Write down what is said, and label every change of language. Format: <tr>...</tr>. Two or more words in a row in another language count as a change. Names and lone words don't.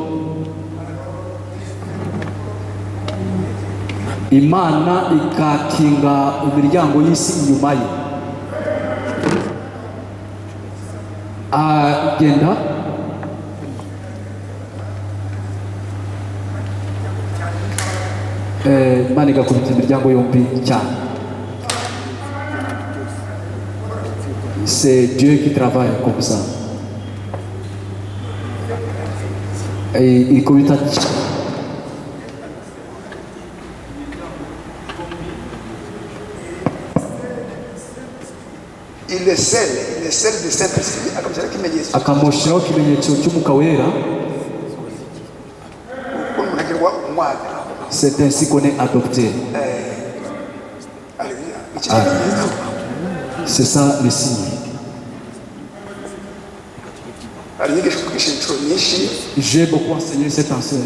<rw>Imana ikakinga imiryango y'isi inyuma ye. Agenda Imana igakubita imiryango yombi cyane.</rw> <fr>C'est Dieu qui travaille comme ça.</fr> <rw>Ikubita</rw> <fr>le sel du Saint-Esprit</fr> <rw>akamushyiraho ikimenyetso cy'Umwuka Wera.</rw> <fr>C'est ainsi qu'on est adopté. C'est ça le signe. J'ai beaucoup enseigné cet enseignement.</fr>